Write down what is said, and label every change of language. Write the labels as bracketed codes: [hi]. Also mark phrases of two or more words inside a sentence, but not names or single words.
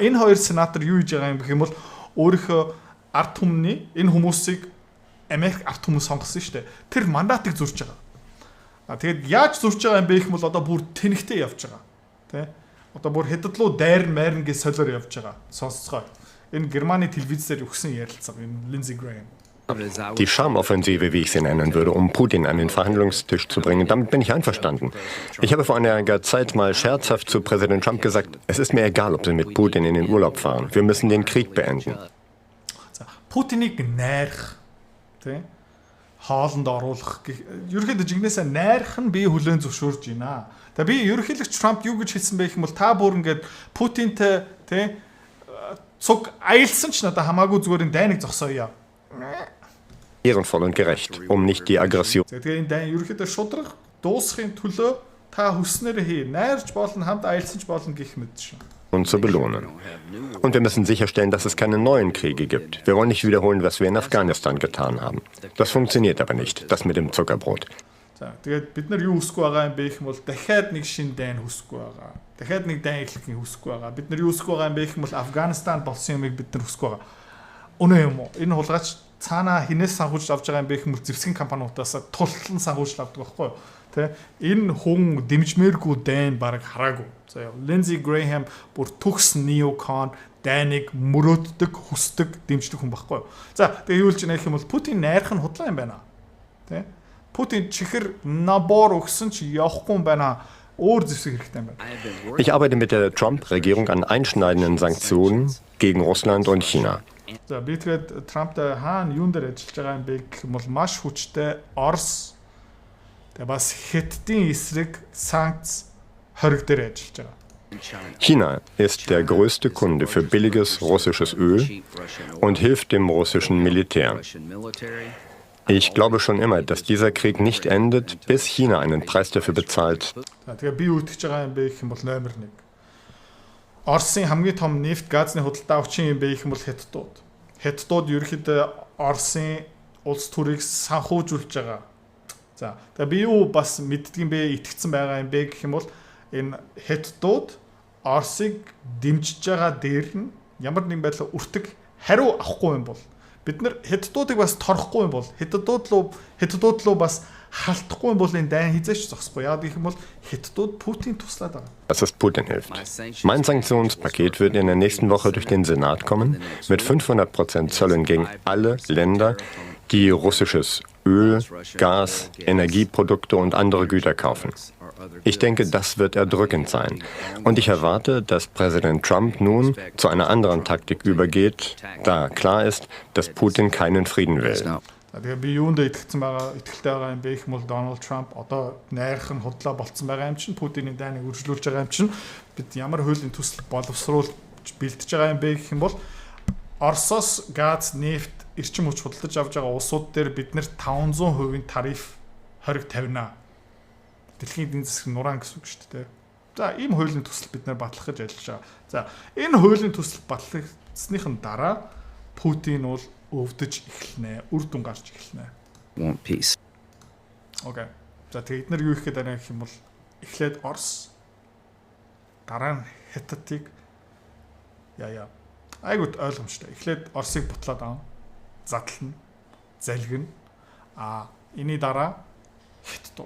[mn] Энэ хоёр сенатор юу хийж байгаа юм гэх юм бол өөрийнхөө ард түмний энэ хүмүүсийг Америк ард хүмүүс сонгосон шүү дээ. Тэр мандатыг зөрчиж байгаа. Тэгээд яаж зөрчиж байгаа юм бэ гэх юм бол одоо бүр тэнхтэй явж байгаа. Тэ? Одоо бүр хэддлүү дайр майрн гэж солиор явж байгаа. Сонсцгоо. Энэ Германы телевизээр өгсөн ярилцлага энэ Lindsey Graham. [de] Die Charmoffensive, wie ich sie nennen würde, um Putin an den Verhandlungstisch zu bringen, damit bin ich einverstanden. Ich habe vor einiger Zeit mal scherzhaft zu Präsident Trump gesagt, es ist mir egal, ob Sie mit Putin in den Urlaub fahren. Wir müssen den Krieg beenden. [mn] Путинийг найрах, тий? Хоолнд оруулах ерөнхийдөө жигнэсээ найрах нь би хүлээн зөвшөөрж байна. Тэгээ би ерөнхийлөгч Трамп юу гэж хэлсэн бэ гэх юм бол та бүр ингээд Путинтэй тий цуг аялсан ч надад хамаагүй зүгээр энэ дайныг зогсооё. [de] Ehrenvoll und gerecht, um nicht die Aggression. [mn] Тэгээ энэ дайн ерөнхийдөө шудраг дуусахын төлөө та хүснээр хий. Найрч болно, хамт аялсан ч болно гэх мэт шүү. [de] Und zu belohnen. Und wir müssen sicherstellen, dass es keine neuen Kriege gibt. Wir wollen nicht wiederholen, was wir in Afghanistan getan haben. Das funktioniert aber nicht, das mit dem Zuckerbrot. [mn] Тэгээд бид нар юу хүсэхгүй байгаа юм бэ гэх юм бол дахиад нэг шин дайн хүсэхгүй байгаа. Дахиад нэг дайн эхлэхийг хүсэхгүй байгаа. Бид нар юу хүсэхгүй байгаа юм бэ гэх юм бол Афганистан болсон юмыг бид нар хүсэхгүй байгаа. Үнэ юм уу? Энэ хулгайч цаанаа хинээс санхүүжилж авч байгаа юм бэ гэх юм бол зэвсгийн компаниудаас тултлан санхүүжилж авдаг байхгүй юу? Тэ энэ хүн дэмжмээргүй дайн баг хараагүй. За Lindsey Graham бүр төгс неокон дайныг мөрөөддөг, хүсдэг, дэмждэг хүн байхгүй юу? За тэгээ юу л ч нэх юм бол Путин найрах нь худлаа юм байна. Тэ Путин чихэр набор өгсөн ч явахгүй юм байна. Өөр зэвсэг хэрэгтэй юм байна. [de] Ich arbeite mit der Trump-Regierung an einschneidenden Sanktionen gegen Russland und China. [mn] За би тэгээд Трамптай хаана юун дээр ажиллаж байгаа юм бэ гэх юм бол маш хүчтэй Орос тэгээ бас Хятадын эсрэг санкц хориг дээр ажиллаж байгаа. [de] China ist der größte Kunde für billiges russisches Öl und hilft dem russischen Militär. Ich glaube schon immer, dass dieser Krieg nicht endet, bis China einen Preis dafür bezahlt. [mn] Тэгээ би үтгэж байгаа юм бэ гэх юм бол номер 1. Оросын хамгийн том нефт газны худалдаа авчин юм бэ гэх юм бол Хятадууд. Хятадууд ерөөхдөө Оросын улс төрийг санхүүжүүлж байгаа. За тэгээ би юу бас мэддэг юм бэ, итгэцэн байгаа юм бэ гэх юм бол энэ Хятадууд Оросыг дэмжиж байгаа дээр нь ямар нэгэн байдлаар өртөг хариу авахгүй юм бол бид нар хятадуудыг бас торхгүй юм бол хятадууд руу бас халтахгүй юм бол энэ дайн хизээч зогсохгүй. Яг гэх юм бол хятадууд Путин туслаад байгаа. [de] Dass es Putin hilft. Mein Sanktionspaket wird in der nächsten Woche durch den Senat kommen, mit 500% Zöllen gegen alle Länder, die russisches Öl, Gas, Energieprodukte und andere Güter kaufen. Ich denke, das wird erdrückend sein. Und ich erwarte, dass Präsident Trump nun zu einer anderen Taktik übergeht, da klar ist, dass Putin keinen Frieden will. [mn] Тэгээ би юунд итгэсэн байгаа итгэлтэй байгаа юм бэ гэх юм бол Дональд Трамп одоо найрхан худлаа болцсон байгаа юм чинь Путиний дайныг үргэлжлүүлж байгаа юм чинь бид ямар хуулийн төсөл боловсруулж бэлтэж байгаа юм бэ гэх юм бол Оросоос газ, нефт, эрчим хүч худалдаж авч байгаа улсууд дээр бид нэр 500% тариф хориг тавина. Дэлхийн эдийн засгийн нурaan гэсэн үг шүү дээ. За ийм хуулийн төсөл бид нэр батлах гэж ажиллаж байгаа. За энэ хуулийн төсөл батлагдсныхын дараа Путин бол өвдөж эхэлнэ. Үр дүн гарч эхэлнэ. [en] Want peace. [mn] Окей. За тэгээд нар юу их гэдэг гэх юм бол эхлээд Орос дараа нь Хятадыг айгууд ойлгомжтой. Эхлээд Оросыг бутлаад аав. Задлана. Залгина. Энийний дараа Хятадууд.